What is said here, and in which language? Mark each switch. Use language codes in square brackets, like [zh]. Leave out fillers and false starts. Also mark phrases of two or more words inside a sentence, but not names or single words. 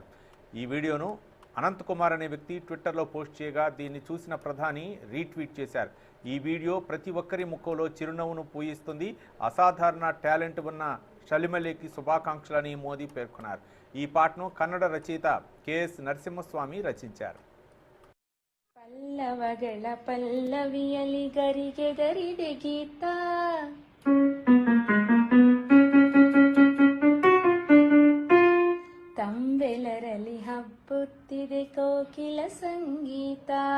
[te] ఈ వీడియోను అనంత్ కుమార్ అనే వ్యక్తి ట్విట్టర్లో పోస్ట్ చేయగా దీన్ని చూసిన ప్రధాని రీట్వీట్ చేశారు. ఈ వీడియో ప్రతి ఒక్కరి ముఖంలో చిరునవ్వును పూయిస్తుంది. అసాధారణ టాలెంట్ ఉన్న షలిమలికి శుభాకాంక్షలని మోదీ పేర్కొన్నారు. ఈ పాటను కన్నడ రచయిత కెఎస్ నరసింహస్వామి రచించారు. [kn] ಪಲ್ಲವಗಳ ಪಲ್ಲವಿಯಲಿ ಗರಿಗೆ ಗರಿದೆ ಗೀತ ತಂಬೆಲರಲಿ ಹಬ್ಬುತ್ತಿದೆ ಕೋಕಿಲ ಸಂಗೀತ